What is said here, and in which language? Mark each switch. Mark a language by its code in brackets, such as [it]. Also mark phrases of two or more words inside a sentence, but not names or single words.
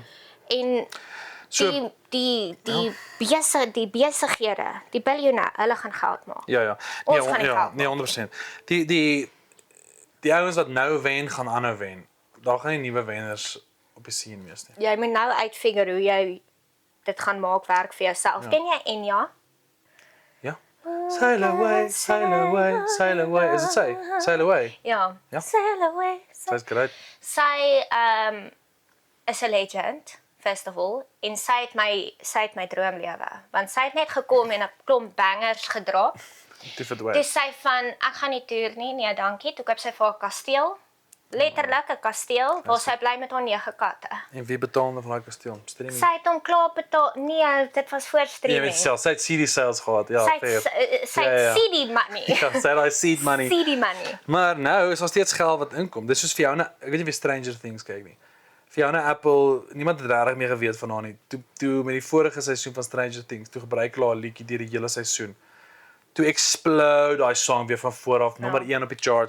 [af] En die besighede, die biljoene, hulle gaan geld maak. Ja. Ons gaan nie geld Nee, 100%. Die ouens wat nou wen, gaan aanhou wen. Daar gaan nie nuwe wenners op die scene wees nie. Jy moet nou uitfigure hoe jy dit gaan maak werk vir jouself. Ja. Ken jy Enya? Ja. [en] Sail away, sail away, sail away. [af] Is dit sy? [en] Sail away. [af] Ja. Ja. [en] Sail away. [af] Sy's great. Sy is 'n legend, [en] first of all, [af] en sy het my droomlewe. Want sy het net gekom en 'n klomp bangers gedra. Toe verdwyn. Toe sy van ek gaan nie toer nie, nee dankie. Toe koop sy vir haar kasteel. Letterlik 'n kasteel waar sy bly met haar 9 katte. En wie betaal dan vir daai kasteel? Streaming. Sy het hom klaar betaal. Nee, dit was voor Jy streaming. weet self, sy het [en] CD sales [af] gehad. Ja, Sy fair. het [en] CD money. [af] Ja, sy het daai [en] seed money. CD money. [af] Maar nou is daar steeds geld wat inkom. Dis soos vir jou, ek weet nie wie Stranger Things kyk nie. Vir jou Apple, niemand het regtig meer geweet van haar nie. Toe met die vorige seisoen van Stranger Things, toe gebruik hulle haar liedjie deur die hele seisoen. Toe explode daai song weer van voor af, nommer 1 op die charts.